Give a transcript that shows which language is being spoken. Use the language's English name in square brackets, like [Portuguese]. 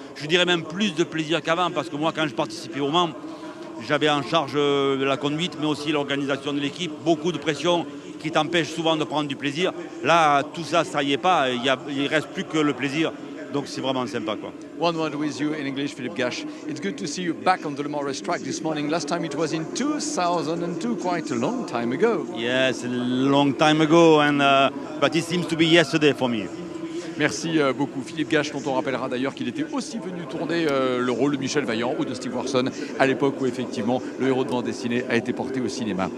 [French] Je dirais même plus de plaisir qu'avant, parce que moi, quand je participais au Mans, j'avais en charge de la conduite, mais aussi l'organisation de l'équipe, beaucoup de pression qui t'empêche souvent de prendre du plaisir. Là, tout ça, ça y est pas, il ne reste plus que le plaisir. Donc c'est vraiment sympa, quoi. [English] One word with you in English, Philippe Gache. It's good to see you back on the Le Mans racetrack this morning. Last time it was in 2002, quite a long time ago. Yes, a long time ago, but it seems to be yesterday for me. [French] Merci beaucoup Philippe Gache, dont on rappellera d'ailleurs qu'il était aussi venu tourner le rôle de Michel Vaillant ou de Steve Warson à l'époque où effectivement le héros de bande dessinée a été porté au cinéma.